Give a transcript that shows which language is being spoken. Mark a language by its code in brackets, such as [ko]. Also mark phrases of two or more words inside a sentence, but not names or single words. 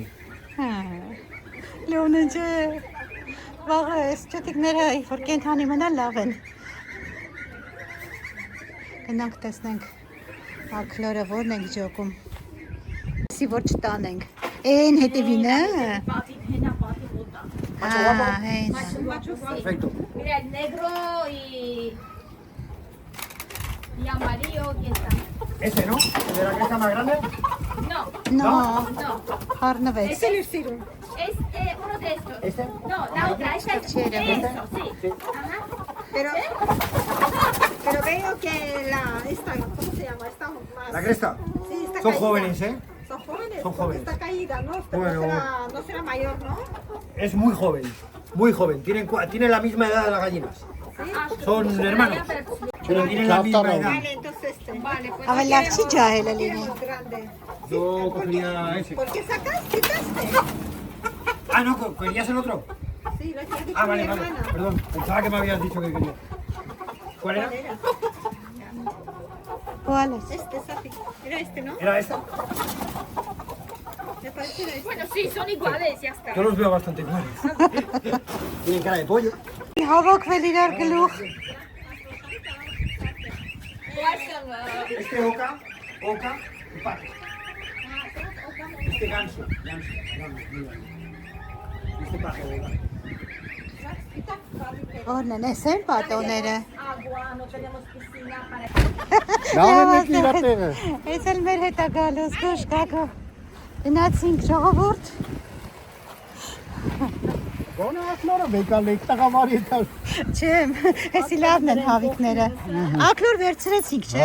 [hy] Հա։ Լոնը ջե։ Վաղը այս ճոտիկները որ կենթանի մնան լավ են։ Գնանք տեսնենք ակլորը որն ենք ջոկում։ Սի որ չտանենք։ Էն հետևին է։ Հեն։ [es] Perfecto. Mira, el negro y amarillo que está. Ese, ¿no? ¿De la que está más grande? No, No, no. [hy] խառնվեց։ [es] Es uno de estos. ¿Este? No, la otra, esta es Chévere. eso, sí. Ajá. Pero veo que esta, ¿cómo se llama? Está más. La cresta. Sí, está Son caída. jóvenes, ¿eh? Son jóvenes. Son porque jóvenes. Está caída, ¿no? Bueno. No será mayor, ¿no? Es muy joven. Muy joven. Tienen la misma edad de las gallinas. Son hermanos. Pero tienen la misma edad. Vale, entonces Vale, pues. [hy] אבל լավ չի ջահելը լինի։ [es] Queremos grande. Yo cogería ese. ¿Por qué sacas? ¿Quitaste? Ah, no, ¿querías el otro? Sí, lo que ha dicho Ah, mi vale, vale. hermana. Perdón, pensaba que me habías dicho que querías. ¿Cuál era? ¿Cuál era? Cuál es? Este, Safi. Era este, ¿no? ¿Era esta? Me parece que era este. Bueno, sí, son iguales, ya está. Yo los veo bastante iguales. Tienen cara de pollo. [hy] Հավաքվել իրար գլուխ։ [es] Este oca y pato. Este ganso. Este pájaro. [hy] Որն են, էս են պատոները։ [es] Agua, no tenemos piscina para... Լավ եք իրատերը։ Էս էլ մեր հետ է գալուս, գոշ կակո։ Գնացինք ժողովուրդ։ Գոնե ակլորը վեկալ եք տղամարի տալ։ Չեմ, էսի լավն են հավիկները։ Ակլոր վերցրեցինք, չէ։